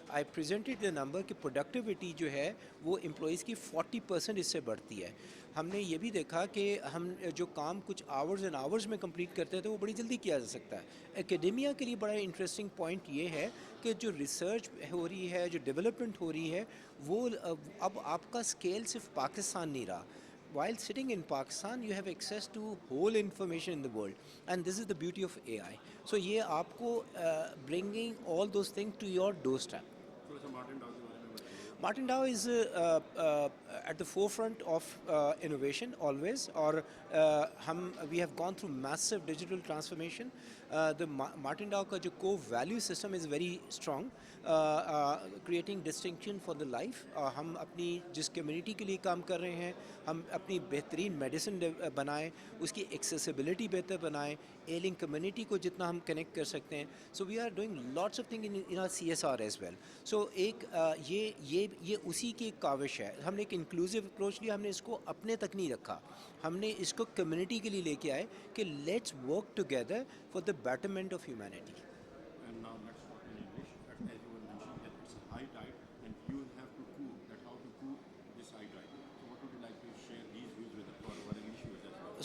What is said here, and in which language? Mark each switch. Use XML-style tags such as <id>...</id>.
<en>I presented the number</en> <ur>کہ productivity جو ہے وہ امپلائیز کی 40% اس سے بڑھتی ہے. ہم نے یہ بھی دیکھا کہ ہم جو کام کچھ</ur> <en>hours and hours</en> <ur>میں کمپلیٹ کرتے تھے وہ بڑی جلدی کیا جا سکتا ہے. اکیڈمیا کے لیے بڑا انٹرسٹنگ پوائنٹ یہ ہے کہ جو ریسرچ ہو رہی ہے, جو ڈیولپمنٹ ہو رہی ہے, وہ اب آپ کا اسکیل صرف پاکستان نہیں رہا.</ur> <en>While sitting in Pakistan, you have access to whole information in the world, and this is the beauty of AI. So</en> <ur>یہ آپ کو</ur> <en>bringing all those things to your doorstep.</en> <ur>تھوڑا سا مارٹن ڈاؤ کے بارے میں بتائیے.</ur> <en>Martin Dow is at the forefront of innovation always, اور we have gone through massive digital transformation. The Martin Dow</en> <ur>کا جو</ur> <en>core value system is very strong, creating distinction for the life.</en> <ur>ہم اپنی جس کمیونٹی کے لیے کام کر رہے ہیں, ہم اپنی بہترین میڈیسن بنائیں, اس کی ایکسیسیبلٹی بہتر بنائیں, ایلنگ کمیونٹی کو جتنا ہم کنیکٹ کر سکتے ہیں.</ur> <en>So we are doing lots of thing in our CSR as well.</en> <ur>سو ایک یہ اسی کی ایک کاوش ہے. ہم نے ایک انکلوسیو اپروچ لیا, ہم نے اس کو اپنے تک نہیں رکھا, ہم نے اس کو کمیونٹی کے لیے لے کے آئے کہ</ur> <en>Let's work together for the betterment of humanity. And now let's talk in English. As you were mentioning that it's a high tide and you have to cool that, how to cool this high tide. So what would you like to share these views with our English viewers as well?</en>